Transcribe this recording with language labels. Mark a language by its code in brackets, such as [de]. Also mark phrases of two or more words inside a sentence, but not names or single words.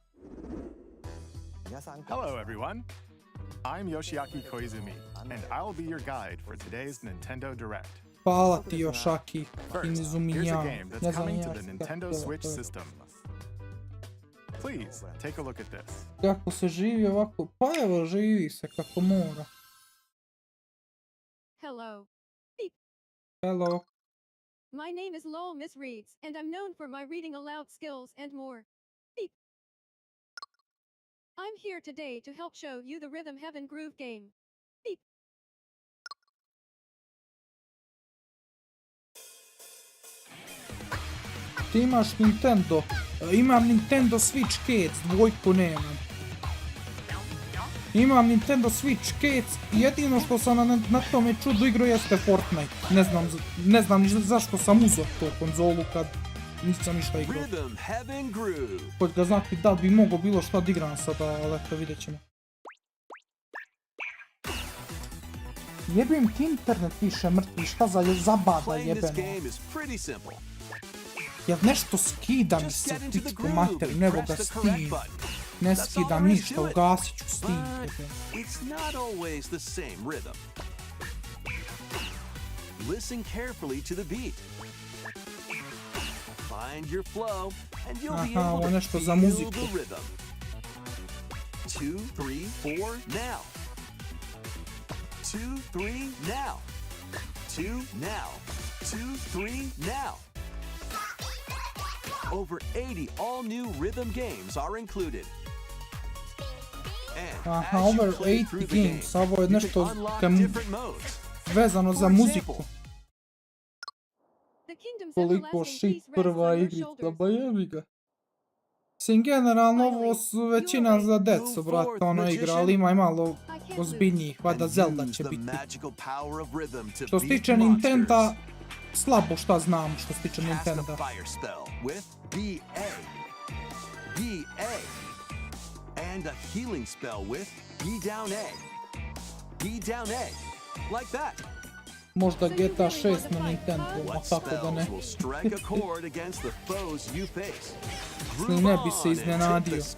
[en] Hello, everyone. I'm Yoshiaki Koizumi, and I'll be your guide for today's Nintendo Direct. [bs] Hvala ti Yoshaki [en] First, here's a Izuminjao. game that's [bs] Ne znam [en] coming [bs] ja [en] to the Nintendo [bs] kako [en] Switch [bs] to je. [en] system. Please, take a look at this. [bs] Kako se živi ovako? Pa evo, živi se kako mora. [en] Hello. Hello. My name is Lowell Miss Reeds, and I'm known for my reading aloud skills and more. Beep. I'm here today to help show you the Rhythm Heaven Groove game. Beep. [bs] Ti imaš Nintendo. Imam Nintendo Switch Kids, dvojku nemam. Imam Nintendo Switch Kids i jedino što sam na tome čudu igro jeste Fortnite. Ne znam ni zašto sam uzeo to konzolu kad nisam ništa igrao. Rhythm Heaven Groove. Hoć ga znati da bi mogo bilo šta da igram sada, ali eto vidjet ćemo. Jebim ti internet više mrtvi, šta za zabada [en] Playing this [bs] jebeno. [en] game is pretty simple. [bs] Jel nešto skida mi [en] Just [bs] se [en] get [bs] u [en] into the [bs] pičku [en] groove [bs] materi, [en] and [bs] nego ga [en] press the correct [bs] Steam. [en] button. [bs] Ne [en] That's all [bs] skidam [en] there is [bs] ništa, [en] to it. [bs] ugasit ću Steam. [en] But it's not always the same rhythm. Listen carefully to the beat. Find your flow, and you'll be [bs] Aha, ovo [en] able to [bs] nešto za [en] feel [bs] muziku. [en] the rhythm. 2, 3, 4, now. 2, 3, now. 2, now. 2, 3, now. Over 80 all-new rhythm games are included. Aha, over 80 games, [bs] ovo je nešto vezano za muziku. Koliko shit prva igrica, ba jebi ga. Mislim, generalno ovo su većina za decu, brate, ono igra, ali ima i malo ozbiljnijih, vada Zelda će biti. Što se tiče Nintenda, slabo šta znam što se tiče Nintenda. [en] And a healing spell with B down A. B down A. Like that. [bs] Možda GTA 6 na Nintendo, a tako da ne. Ne bi se iznenadio.